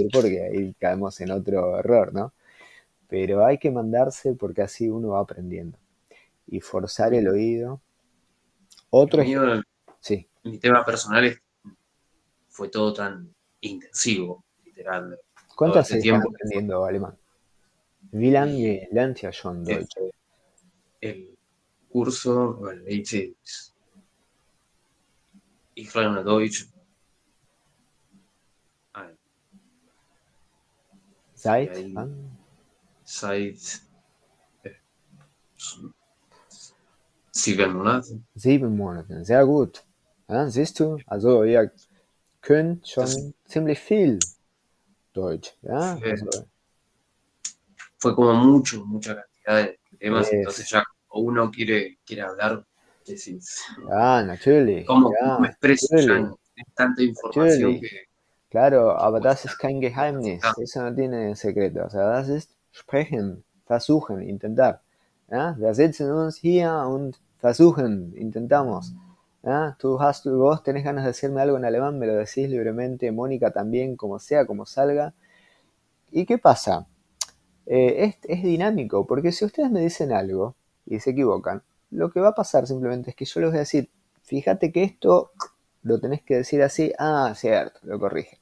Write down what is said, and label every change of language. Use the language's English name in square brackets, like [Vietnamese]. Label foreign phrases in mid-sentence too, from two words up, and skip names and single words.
[Spanish] corregir, porque ahí caemos en otro error, ¿no? Pero hay que mandarse porque así uno va aprendiendo. Y forzar el Mi, oído. lo Otro mío, ejemplo. Sí. mi tema personal fue todo tan intensivo, literal, todo ¿Cuánto este hace que están tiempo que fue. aprendiendo alemán? Wie Y [German] lange lernt ihr schon Deutsch? [Spanish] el curso, bueno, hice [German] Ich lerne Deutsch [Spanish] ah, y [German] Seit [Spanish] ahí [German] wann? seit äh, 7 Monaten. 7 Monaten. Sehr gut. Ja, siehst du? Also ihr könnt [Spanish] Entonces [German] schon ziemlich viel Deutsch. Ja, [Spanish] fue, [German] also [Spanish] fue como mucha cantidad de temas, entonces es. ya cuando uno quiere hablar, decís, [German] Ja, natürlich. [Spanish] ¿cómo me [German] Ja, [Spanish] expreso? Ya [German] natürlich. [Spanish] es tanta información [German] Natürlich. Claro, [Spanish] que [German] aber das [Spanish] cuesta, [German] ist kein [Spanish] cuesta [German] Geheimnis. [Spanish] aceptar. Eso no tiene secreto. O sea, [German] das ist sprechen, versuchen, [Spanish] intentar. ¿Ya? [German] Wir sitzen uns hier und versuchen, [Spanish] intentamos. ¿Ya? Vos tenés ganas de decirme algo en alemán, me lo decís libremente. Mónica también, como sea, como salga. ¿Y qué pasa? Es dinámico, porque si ustedes me dicen algo y se equivocan, lo que va a pasar simplemente es que yo les voy a decir, fíjate que esto lo tenés que decir así, cierto, lo corrigen.